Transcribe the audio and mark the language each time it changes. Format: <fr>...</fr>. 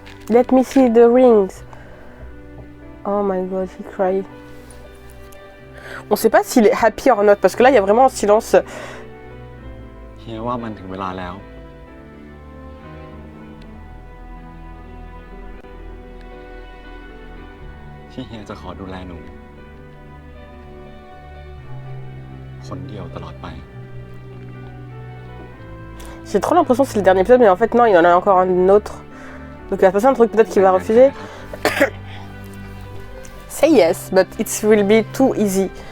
<en>Let me see the rings. Oh my God, he cried.</en> <fr>On sait pas s'il est</fr> <en>happy or not,</en> <fr>parce que là, il y a vraiment un silence.</fr> <th>เฮียว่ามันถึงเวลาแล้ว ที่เฮียจะขอดูแลหนู คนเดียวตลอดไป</th> <fr>J'ai trop l'impression que c'est le dernier épisode, mais en fait, non, il y en a encore un autre. Donc il va se passer un truc peut-être qu'il va refuser.</fr> <en>Say yes, but it will be too easy.</en>